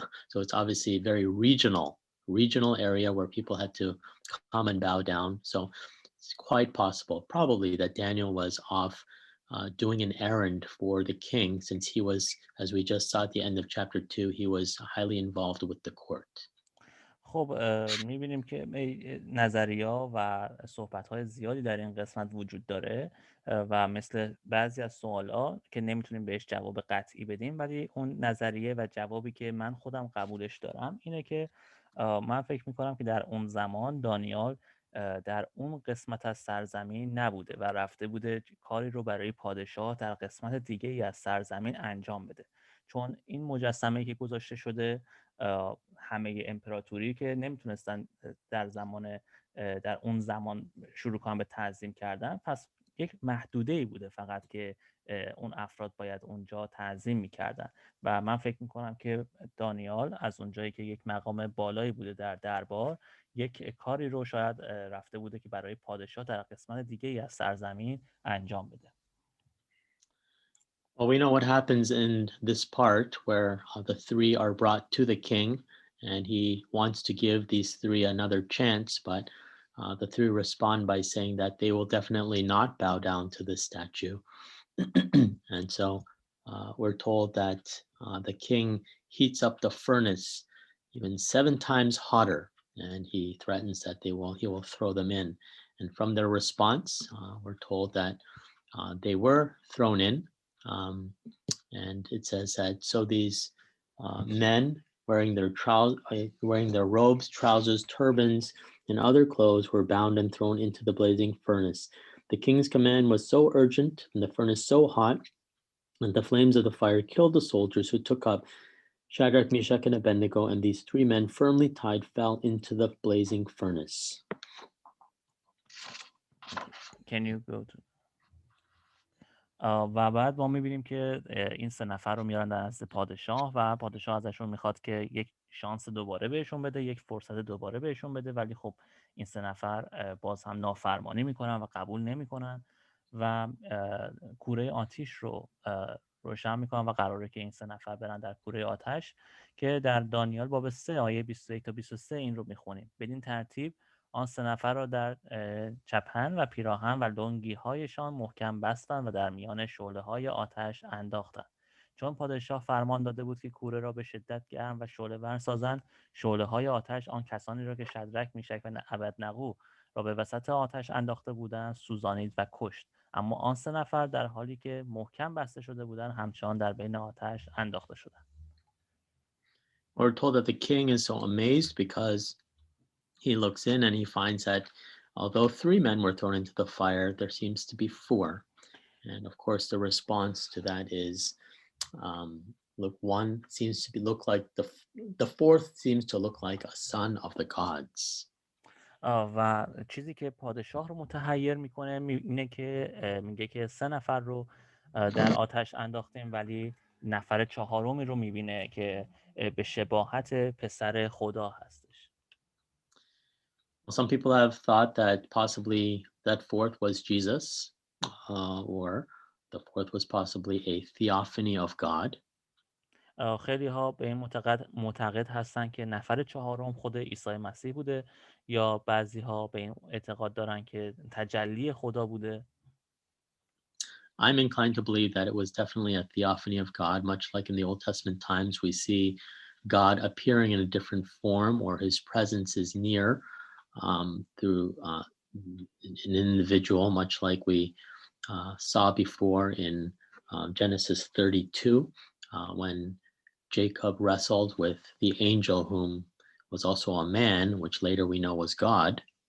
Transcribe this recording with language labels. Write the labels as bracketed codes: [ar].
[en] So it's obviously a very regional area where people had to come and bow down. So it's quite possible, probably, that Daniel was off doing an errand for the king, since he was, as we just saw at the end of chapter 2, he was highly involved with the court. [fa] خب میبینیم که نظریه‌ها و صحبت‌های زیادی در این قسمت وجود داره و مثل بعضی از سوال‌ها که نمیتونیم بهش جواب قطعی بدیم، ولی اون نظریه و جوابی که من خودم قبولش دارم اینه که من فکر میکنم که در اون زمان دانیال در اون قسمت از سرزمین نبوده و رفته بوده کاری رو برای پادشاه در قسمت دیگه ای از سرزمین انجام بده، چون این مجسمه که گذاشته شده همه امپراتوری که نمیتونستن در اون زمان شروع کنن به تعظیم کردن، پس یک محدوده ای بوده فقط که اون افراد باید اونجا تعظیم میکردن و من فکر میکنم که دانیال از اونجایی که یک مقام بالایی بوده در دربار، یک کاری رو شاید رفته بوده که برای پادشاه در قسمت دیگه ای از سرزمین انجام بده. [en] Well, we know what happens in this part where the three are brought to the king, and he wants to give these three another chance, but the three respond by saying that they will definitely not bow down to this statue. And so we're told that the king heats up the furnace even 7 times hotter, and he threatens that he will throw them in. And from their response, we're told that they were thrown in. And it says that so these men wearing their robes, trousers, turbans, and other clothes were bound and thrown into the blazing furnace. The king's command was so urgent and the furnace so hot that the flames of the fire killed the soldiers who took up Shadrach, Meshach, and Abednego, and these 3 men firmly tied fell into the blazing furnace. Can you go to [fa] و بعد ما میبینیم که این 3 نفر رو میارن در نزد پادشاه و پادشاه ازشون میخواد که یک شانس دوباره بهشون بده، یک فرصت دوباره بهشون بده، ولی خب این 3 نفر باز هم نافرمانی میکنن و قبول نمیکنن و کوره آتش رو روشن میکنن و قراره که این 3 نفر برن در کوره آتش که در دانیال باب 3 آیه 21 تا 23 این رو میخونیم. بدین ترتیب آن 3 نفر را در چپن و پیراهن و لنگی هایشان محکم بستند و در میان شعله های آتش انداختند. چون پادشاه فرمان داده بود که کوره را به شدت گرم و شعله ور سازند، شعله های آتش آن کسانی را که شدرک، میشک و ابدنغو را به وسط آتش انداخته بودند سوزانید و کشت. اما آن 3 نفر در حالی که محکم بسته شده بودند همچنان در بین آتش انداخته شدند. [en] We're told that the king is so amazed because he looks in and he finds that although 3 men were thrown into the fire, there seems to be 4. And of course, the response to that is, look, one seems to look like the fourth seems to look like a son of the gods. [fa] و چیزی که پادشاه رو متحیر میکنه اینه که میگه که 3 نفر رو در آتش انداختیم ولی نفر 4می رو میبینه که به شباهت پسر خدا هستش. [en] Some people have thought that possibly that fourth was Jesus, or the fourth was possibly a theophany of God. [fa] خیلی ها به این معتقد هستن که نفر 4م خود عیسی مسیح بوده، یا بعضی ها به این اعتقاد دارن که تجلی خدا بوده. [en] I'm inclined to believe that it was definitely a theophany of God, much like in the Old Testament times we see God appearing in a different form, or his presence is near through an individual, much like we saw before in Genesis 32, when Jacob wrestled with the angel whom was also a man, which later we know was God.